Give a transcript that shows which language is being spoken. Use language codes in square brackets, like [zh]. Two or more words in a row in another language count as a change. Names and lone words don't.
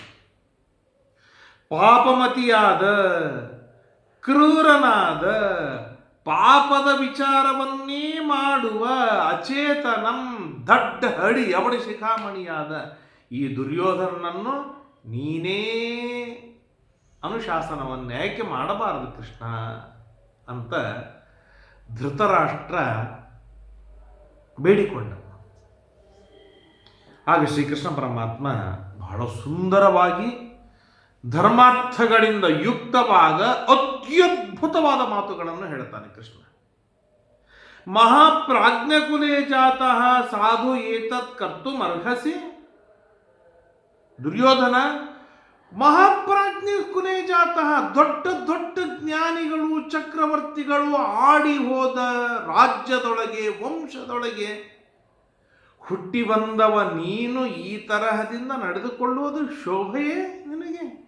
[kn] ಪಾಪಮತಿಯಾದ, ಕ್ರೂರನಾದ, ಪಾಪದ ವಿಚಾರವನ್ನೇ ಮಾಡುವ ಅಚೇತನಂ ದಡ್ಡ ಹಡಿ ಅವಡಿ ಶಿಖಾಮಣಿಯಾದ ಈ ದುರ್ಯೋಧನನನ್ನು ನೀನೇ ಅನುಶಾಸನವನ್ನು ಯಾಕೆ ಮಾಡಬಾರದು ಕೃಷ್ಣ ಅಂತ ಧೃತರಾಷ್ಟ್ರ ಬೇಡಿಕೊಂಡ. ಆಗ ಶ್ರೀಕೃಷ್ಣ ಪರಮಾತ್ಮ ಬಹಳ ಸುಂದರವಾಗಿ ಧರ್ಮಾರ್ಥಗಳಿಂದ ಯುಕ್ತವಾದ ಅತ್ಯದ್ಭುತವಾದ ಮಾತುಗಳನ್ನು ಹೇಳ್ತಾನೆ ಕೃಷ್ಣ. [sa] ಮಹಾಪ್ರಾಜ್ಞಕುಲೇ ಜಾತಃ ಸಾಧು ಏತತ್ ಕರ್ತುಮರ್ಹಸಿ. [kn] ದುರ್ಯೋಧನ, [sa] ಮಹಾಪ್ರಾಜ್ಞ ಕುಲೇ ಜಾತಃ, [kn] ದೊಡ್ಡ ದೊಡ್ಡ ಜ್ಞಾನಿಗಳು ಚಕ್ರವರ್ತಿಗಳು ಆಡಿ ಹೋದ ರಾಜ್ಯದೊಳಗೆ ವಂಶದೊಳಗೆ ಹುಟ್ಟಿ ಬಂದವ ನೀನು ಈ ತರಹದಿಂದ ನಡೆದುಕೊಳ್ಳುವುದು ಶೋಭೆಯೇ ನಿನಗೆ?